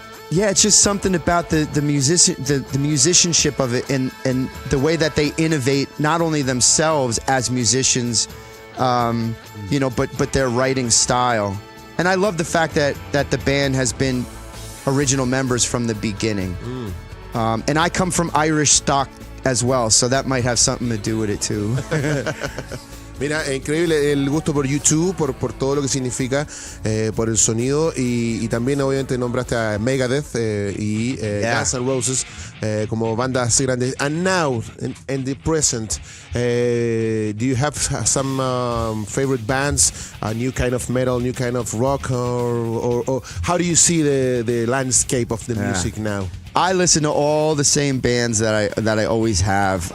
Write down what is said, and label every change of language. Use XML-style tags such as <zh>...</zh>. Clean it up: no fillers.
<en>It's just something about the musicianship of it and the way that they innovate not only themselves as musicians, but their writing style. And I love the fact that the band has been original members from the beginning. And I come from Irish stock as well, so that might have something to do with it too.</en> <es>Mira, increíble el gusto por YouTube, por todo lo que significa, por el sonido y también obviamente nombraste a Megadeth y Guns N' Roses como bandas grandes.</es> <en>And now, in the present, do you have some favorite bands, a new kind of metal, new kind of rock, or how do you see the landscape of the music now? I listen to all the same bands that I always have.</en>